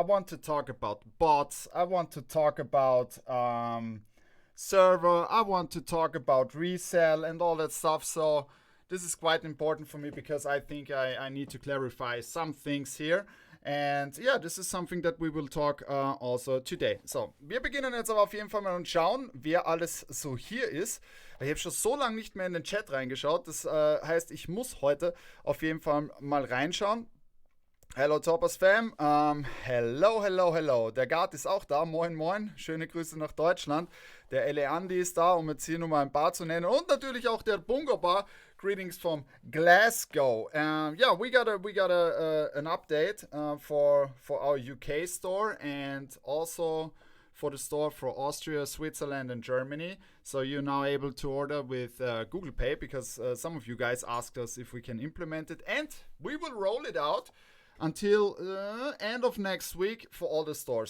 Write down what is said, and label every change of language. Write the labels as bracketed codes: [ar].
[en] I want to talk about bots. I want to talk about server. I want to talk about resell and all that stuff. So this is quite important for me, because I think I need to clarify some things here. And ja, this is something that we will talk also today. [de] So, wir beginnen jetzt aber auf jeden Fall mal und schauen, wer alles so hier ist. Ich habe schon so lange nicht mehr in den Chat reingeschaut. Das heißt, ich muss heute auf jeden Fall mal reinschauen. [en] Hello Toppers Fam. Hello. [de] Der Gart ist auch da. Moin. Schöne Grüße nach Deutschland. Der Ele Andi ist da, um jetzt hier nur mal ein paar zu nennen. Und natürlich auch der Bungo Bar. [en] Greetings from Glasgow. We got an update for our UK store, and also for the store for Austria, Switzerland, and Germany. So you're now able to order with Google Pay, because some of you guys asked us if we can implement it, and we will roll it out until end of next week for all the stores.